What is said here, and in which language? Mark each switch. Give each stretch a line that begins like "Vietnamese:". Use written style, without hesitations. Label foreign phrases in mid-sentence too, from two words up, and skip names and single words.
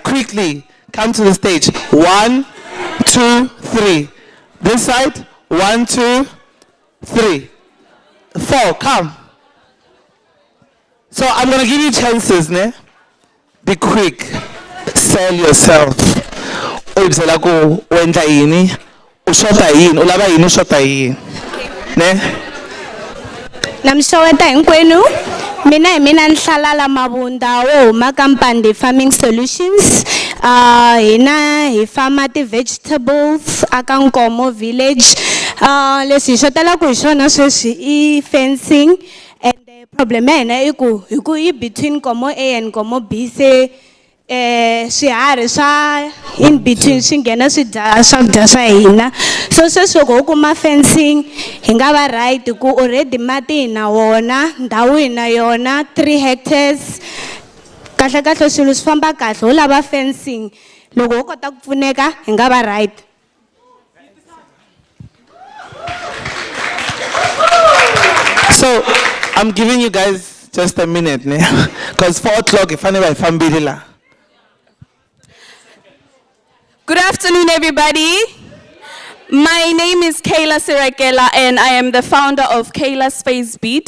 English: Quickly, come to the stage. 1, 2, 3. This side. 1, 2, 3. 4. Come. So I'm gonna give you chances, ne? Be quick. Sell yourself.
Tsonga: Uyibzela ku wendla yini? Ushota yini? Ulaba yini ushota yini? Ne? Namshoweta hinkwenu. Mina nihlala la Mabunda wo makampani
English: farming solutions.
Tsonga: Hina hi farma ti vegetables aka Nkomo village. Leswi hi xotela ku hi xona sweswi I fencing,
English: and the problem
Tsonga: ya hina I ku I between Nkomo A and Nkomo B se swiharhi swa
English: in between
Tsonga: swi nghena swi dya swakudya swa hina. So sweswi loko u kuma fencing hi nga va right ku already mati hi na wona, ndhawu hi na yona 3 hectares. Kahle kahle swilo swi famba kahle u lava fencing, loko u kota ku pfuneka hi nga va right.
English: So I'm giving you guys just a minute, because 4 o'clock if I never family la. Good afternoon, everybody. My name is Kayla Sirakela, and I am the founder of Kayla Space Beat.